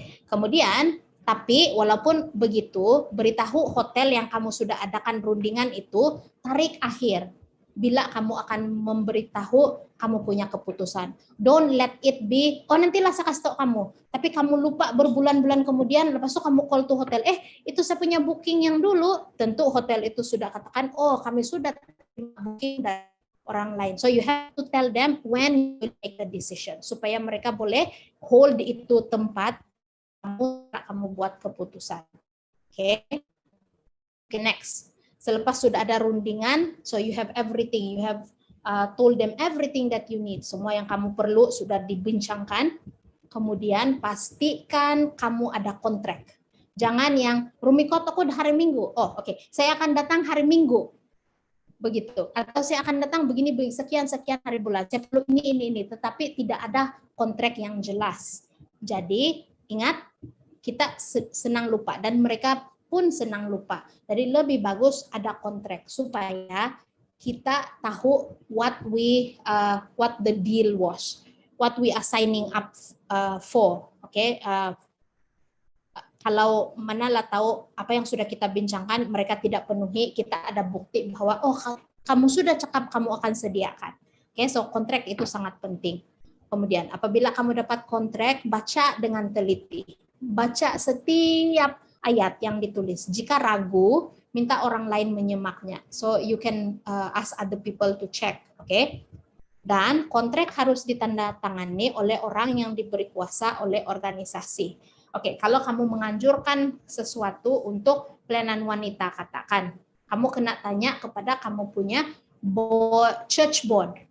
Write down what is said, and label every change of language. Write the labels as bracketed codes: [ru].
[ms] Kemudian, tapi walaupun begitu, beritahu hotel yang kamu sudah adakan rundingan itu tarik akhir. Bila kamu akan memberitahu kamu punya keputusan. [en] Don't let it be, [ms] oh nantilah saya kasih tahu kamu. Tapi kamu lupa berbulan-bulan kemudian, lepas itu kamu call to hotel. Itu saya punya booking yang dulu. Tentu hotel itu sudah katakan, oh kami sudah booking dari orang lain. [en] So you have to tell them when you make the decision. [ms] Supaya mereka boleh hold itu tempat, kamu buat keputusan. [en] Okay, next. [ms] Selepas sudah ada rundingan, [en] so you have everything, you have told them everything that you need. [ms] Semua yang kamu perlu sudah dibincangkan. Kemudian pastikan kamu ada kontrak. Jangan yang Rumiko toko hari Minggu. Oh, oke. Saya akan datang hari Minggu. Begitu. Atau saya akan datang begini sekian hari bulan. Saya perlu ini. Tetapi tidak ada kontrak yang jelas. Jadi ingat, kita senang lupa dan mereka pun senang lupa. Jadi lebih bagus ada kontrak supaya kita tahu [en] what the deal was, what we are signing up for. [ms] Kalau manalah tahu apa yang sudah kita bincangkan mereka tidak penuhi, kita ada bukti bahwa oh kamu sudah cakap kamu akan sediakan. So kontrak itu sangat penting. Kemudian apabila kamu dapat kontrak, baca dengan teliti. Baca setiap ayat yang ditulis. Jika ragu, minta orang lain menyimaknya. [en] So you can ask other people to check. [ms] Dan kontrak harus ditandatangani oleh orang yang diberi kuasa oleh organisasi. Kalau kamu menganjurkan sesuatu untuk pelayanan wanita, katakan, kamu kena tanya kepada kamu punya church board.